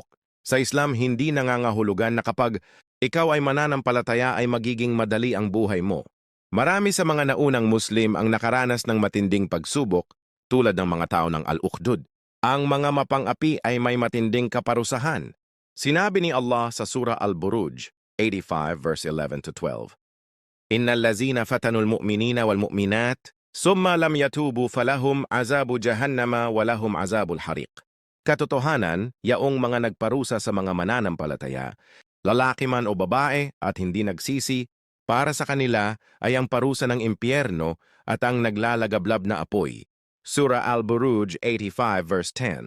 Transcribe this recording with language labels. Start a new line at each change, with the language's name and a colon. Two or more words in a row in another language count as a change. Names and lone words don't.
Filipino: Sa Islam, hindi nangangahulugan na kapag ikaw ay mananampalataya ay magiging madali ang buhay mo. Marami sa mga naunang Muslim ang nakaranas ng matinding pagsubok tulad ng mga tao ng Al-Ukhdud. Ang mga mapang-api ay may matinding kaparusahan. Sinabi ni Allah sa Surah Al-Buruj 85 verse 11-12.
Arabic: إن الذين فتنوا المؤمنين والمؤمنات ثم لم يتوبوا فلهم عذاب جهنم ولهم عذاب الحريق.
Filipino: Katotohanan, yaong mga nagparusa sa mga mananampalataya, lalaki man o babae at hindi nagsisi, para sa kanila ay ang parusa ng impyerno at ang naglalagablab na apoy. Surah Al-Buruj 85 verse 10.